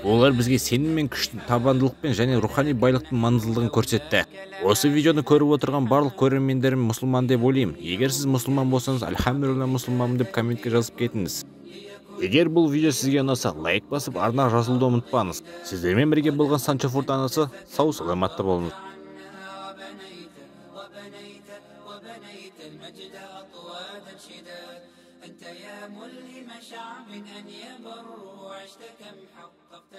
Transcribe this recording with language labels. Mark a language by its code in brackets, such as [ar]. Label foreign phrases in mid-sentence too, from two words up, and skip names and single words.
[kk] Олар бізге сенім мен күштің, табандылықпен және рухани байлықтың маңыздылығын көрсетті. Осы видеоны көріп отырған барлық көрермендерім мұсылман деп ойлаймын. Егер сіз мұсылман болсаңыз, альхамдулилля мұсылманмын деп комментке жазып кетіңіз. Егер бұл видео сізге ұнаса, лайк басып, арнаға жазылуды ұмытпаңыз. Сіздермен бірге болған Санчо Фортанасы, сау саламатта болыңыз. [ar] وبنيت المجد أطوادا شداد. أنت يا ملهم شعب أن يبروا، عشت كم حققت.